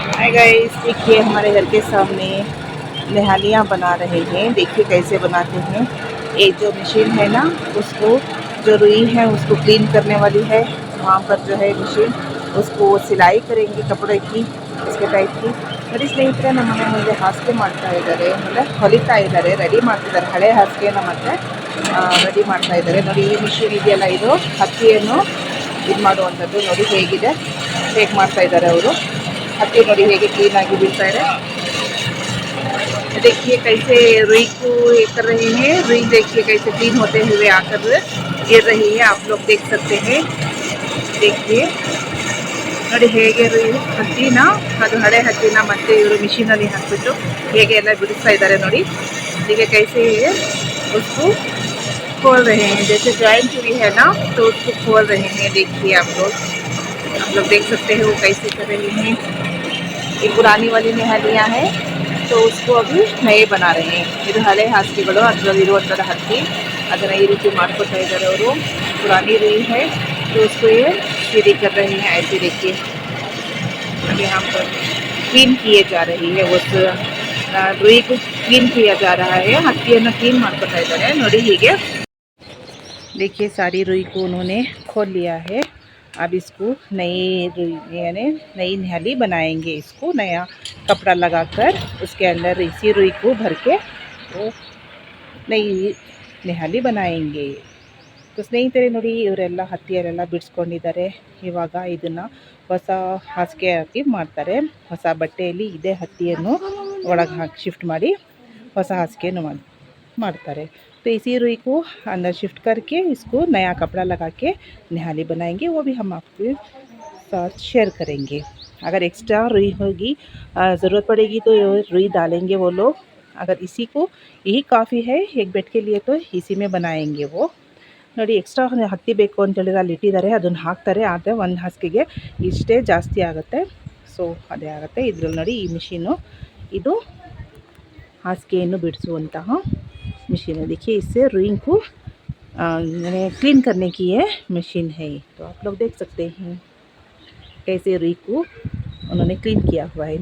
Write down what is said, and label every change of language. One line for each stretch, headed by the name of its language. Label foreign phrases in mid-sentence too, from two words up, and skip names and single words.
Hindi: गाइस देखिए हमारे घर के सामने निहालियाँ बना रहे हैं। देखिए कैसे बनाते हैं। एक जो मशीन है ना उसको जो रुई है उसको क्लीन करने वाली है। वहाँ पर जो है मशीन उसको सिलाई करेंगे कपड़े की उसके टाइप की बड़ी
Kannada: स्ನೇಹಿತರೆ ನಮ್ಮನೆ ಮುಂದೆ ಹಾಸಿಗೆ ಮಾಡ್ತಾ ಇದ್ದಾರೆ ಅಂದರೆ ಹೊಲಿತಾ ಇದ್ದಾರೆ ರೆಡಿ ಮಾಡ್ತಿದ್ದಾರೆ ಹಳೆ ಹಾಸಿಗೆನ ಮತ್ತೆ ರೆಡಿ ಮಾಡ್ತಾ ಇದ್ದಾರೆ ನೋಡಿ ಈ ಮಿಷಿನ್ ಇದೆಯಲ್ಲ ಇದು ಹತ್ತಿಯನ್ನು ಇದು ಮಾಡುವಂಥದ್ದು ನೋಡಿ ಹೇಗಿದೆ ಹೇಗೆ ಮಾಡ್ತಾ ಇದ್ದಾರೆ ಅವರು ಹತ್ತಿ ನೋಡಿ ಹೇಗೆ
Hindi: क्लीन आगे बिकता है। देखिए कैसे रुई को ये कर रहे हैं। रुई देखिए कैसे क्लीन होते हुए आकर गिर रही है आप लोग देख सकते हैं।
Kannada: देखिए ನೋಡಿ ಹೇಗೆ रुई ಹತ್ತಿನ ಅದು ಹಳೆ ಹತ್ತಿನ ಮತ್ತೆ ಇವರು ಮಿಷಿನಲ್ಲಿ ಹಾಕ್ಬಿಟ್ಟು ಹೇಗೆ ಎಲ್ಲ ಬಿಡಿಸ್ತಾ ಇದ್ದಾರೆ ನೋಡಿ।
Hindi: देखिए कैसे उसको खोल रहे हैं जैसे जॉइंट हुई है ना तो उसको खोल रहे हैं। देखिए आप लोग देख सकते हैं वो कैसे कर रहे हैं। ये पुरानी वाली निहालियाँ हैं तो उसको अभी नए बना रहे हैं।
Kannada: ಇದು ಹಳೆ ಹಾಸಿಗೆಗಳು ಅದರಲ್ಲಿ ಇರುವಂಥದ್ದು ಹತ್ತಿ ಅದನ್ನು ಈ ರೀತಿ ಮಾಡ್ಕೊತಾ ಇದ್ದಾರೆ ಅವರು।
Hindi: पुरानी रुई है तो उसको ये सीधी कर रहे हैं। ऐसे देखिए यहाँ पर क्लीन किए जा रही है उस रुई को क्लीन किया जा रहा है।
Kannada: ಹತ್ತಿಯನ್ನು ಕ್ಲೀನ್ ಮಾಡ್ಕೊತಾ ಇದ್ದಾರೆ ನೋಡಿ ಹೀಗೆ।
Hindi: देखिए सारी रुई को उन्होंने खोल लिया है। अब इसको नई रुई यानी नई निहाली बनाएंगे। इसको नया कपड़ा लगाकर उसके अंदर इसी रुई को भर के वो नई निहाली बनाएंगे।
Kannada: तो ಸ್ನೇಹಿತರೆ ನೋಡಿ ಇವರೆಲ್ಲ ಹತ್ತಿಯರೆಲ್ಲ ಬಿಡಿಸ್ಕೊಂಡಿದ್ದಾರೆ। ಇವಾಗ ಇದನ್ನು ಹೊಸ ಹಾಸಿಗೆ ಹಾಕಿ ಮಾಡ್ತಾರೆ। ಹೊಸ ಬಟ್ಟೆಯಲ್ಲಿ ಇದೇ ಹತ್ತಿಯನ್ನು ಒಳಗೆ ಹಾಕಿ ಶಿಫ್ಟ್ ಮಾಡಿ ಹೊಸ ಹಾಸಿಗೆಯನ್ನು ಮಾಡ್ತಾರೆ।
Hindi: तो इसी रुई को अंदर शिफ्ट करके इसको नया कपड़ा लगा के निहाली बनाएंगे। वो भी हम आपके साथ शेयर करेंगे। अगर एक्स्ट्रा रुई होगी ज़रूरत पड़ेगी तो रुई डालेंगे वो लोग। अगर इसी को यही काफ़ी है एक बेड के लिए तो इसी में बनाएंगे वो।
Kannada: ನೋಡಿ ಎಕ್ಸ್ಟ್ರಾ ಹತ್ತಿ ಬೇಕು ಅಂತೇಳಿದ್ರೆ ಅಲ್ಲಿ ಇಟ್ಟಿದ್ದಾರೆ ಅದನ್ನು ಹಾಕ್ತಾರೆ। ಆದರೆ ಒಂದು ಹಾಸಿಗೆಗೆ ಇಷ್ಟೇ ಜಾಸ್ತಿ ಆಗುತ್ತೆ ಸೊ ಅದೇ ಆಗುತ್ತೆ ಇದರಲ್ಲಿ ನೋಡಿ ಈ ಮಿಷಿನು ಇದು ಹಾಸಿಗೆಯನ್ನು बिड़सुವಂತಹ
Hindi: मशीन है। देखिए इससे रुई को क्लीन करने की ये मशीन है। तो आप लोग देख सकते हैं कैसे रुई को उन्होंने क्लीन किया हुआ है।